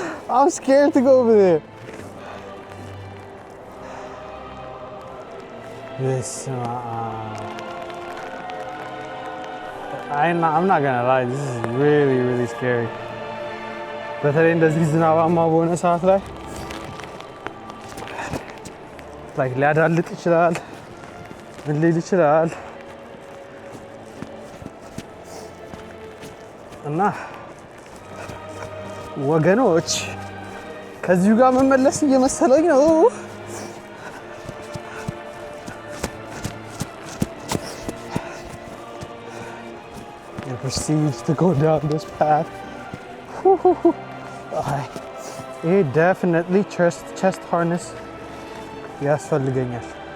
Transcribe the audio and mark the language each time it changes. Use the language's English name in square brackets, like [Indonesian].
[English] I'm scared to go over there. This I'm not gonna lie, this is really scary. [Amharic] በተለይ እንደዚህ ዝናባማ በሆነ ሰዓት ላይ like ሊያዳልጥ ይችላል፣ ምን ሊል ይችላል እና ወገኖች ከዚሁ ጋር መመለስ እየመሰለኝ ነው። [English] And proceeds to go down this path. It definitely chest harness [Amharic] ያስፈልገኛል።